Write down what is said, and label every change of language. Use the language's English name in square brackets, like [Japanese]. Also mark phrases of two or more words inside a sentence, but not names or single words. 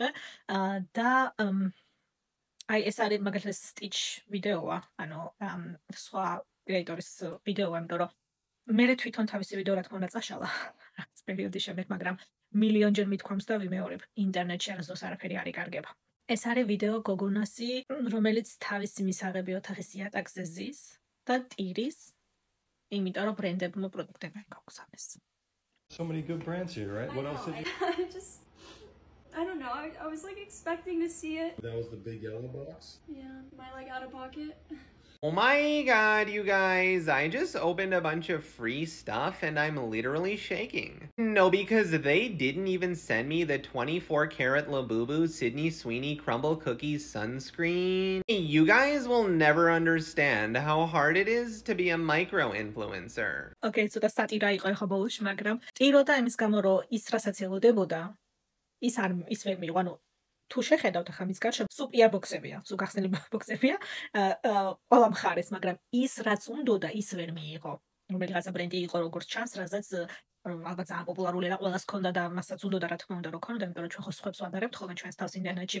[Georgian] და აი ეს არის მაგალითად Stitch ვიდეოა, ანუ სხვა კრეატორის ვიდეოა, იმიტომ რომ მე თვითონ თავისი ვიდეო რა თქმა უნდა წაშალა რაღაც პერიოდის შემდეგ, მაგრამ მილიონჯერ მithქვამს და ვიმეორებ, ინტერნეტში არასდროს არაფერი არ იკარგება. ეს არის ვიდეო გოგონასი, რომელიც თავისი მისაღები ოთახის იატაკზე ზის და ტირის იმიტომ რომ ბრენდებმა პროდუქტები გაგვგზავნეს. [English] So many good brands here, right? What else did you? I don't know. I was like expecting to see it. That was the big yellow box? Yeah, my like out of pocket. Oh my god, you guys, I just opened a bunch of free stuff and I'm literally shaking. No, because they didn't even send me the 24-karat Labubu Sydney Sweeney Crumble Cookies sunscreen. You guys will never understand how hard it is to be a micro-influencer. Okay, so the [Georgian] satira იყო ახლა ბოლოში, მაგრამ ტიროდა იმის გამო, რომ ის რასაც ელოდებოდა, ის ვერ მიიღო, ანუ თუ შეხედავთ ახლა მის გარშემო სუპერ ბოქსებია, სულ გახსნილი ბოქსებია, ყველა მხარეს, მაგრამ ის რაც უნდოდა, ის ვერ მიიღო. რომელიღაცა ბრენდი იყო როგორც ჩანს, რასაც ალბათ ძალიან პოპულარული და ყველას ჰქონდა და მასაც უნდოდა რა თქმა უნდა რომ ქონოდა, იმიტომ რომ ჩვენ ხო სხვებს ვადარებთ ხოლმე ჩვენს თავს ინტერნეტში.